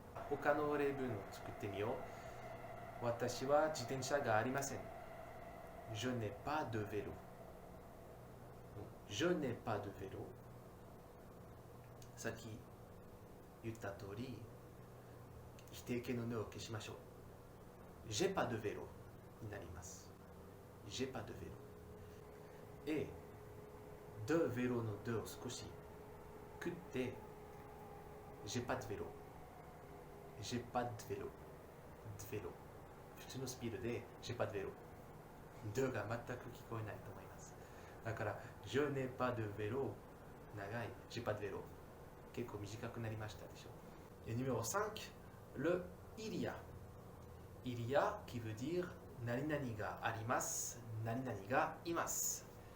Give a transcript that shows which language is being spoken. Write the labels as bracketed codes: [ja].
[ja] 他の例文を作ってみよう。私は自転車がありません。 [fr] Je n'ai pas de vélo. Je n'ai pas de vélo. [ja] さっき言った通り、否定形のねを消しましょう。 [fr] J'ai pas de vélo [ja] になります。 [fr] J'ai pas de vélo. Et de vélo [ja] のdeを少し食って、 [fr] J'ai pas de vélo. J'ai pas de vélo. De vélo. [ja] 普通のスピードで [fr] J'ai pas de vélo [ja] de が全く聞こえないと思います。だから、 [fr] je n'ai pas de vélo [ja] 長い、 [fr] j'ai pas de vélo [ja] 結構短くなりましたでしょ。 [fr] Et numéro 5, le il y a. Il y a qui veut dire [ja] 何々があります、何々がいます。